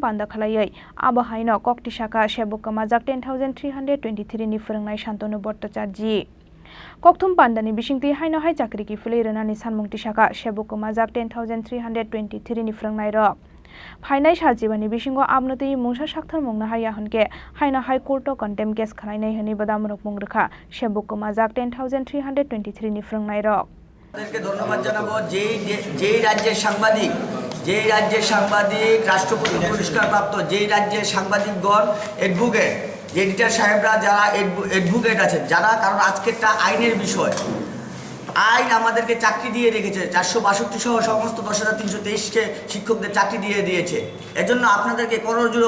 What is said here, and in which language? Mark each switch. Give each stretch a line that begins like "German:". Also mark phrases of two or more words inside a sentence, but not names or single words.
Kok Borok: panda khlaiei abo haino koktisaka seboko majak 10,323 ni phrangnai Shantanu Bhattacharji kokthum pandani bisingti haino hai Chakiri ki flei runani sanmung tisaka seboko majak 10,323 ni phrangnai rok phainai saljibani bisingo abnotei mungsa sakthar mungna harya honke haino hai court to
English: contempt case
Kok Borok: khlainai hini badamrok mungrukha seboko majak 10,323 ni phrangnai rok
Bangla: তাদেরকে ধন্যবাদ জানাবো যেই রাজ্যের সাংবাদিক রাষ্ট্রপতি পুরস্কার প্রাপ্ত যেই রাজ্যের সাংবাদিকগণ অ্যাডভোকেট যে এডিটর সাহেবরা যারা অ্যাডভোকেট আছেন যারা কারণ আজকেরটা আইনের বিষয় আইন আমাদেরকে চাকরি দিয়ে রেখেছে 462 সহ সমস্ত 10,323কে শিক্ষকদের চাকরি দিয়ে দিয়েছে এজন্য আপনাদেরকে করজোড়ে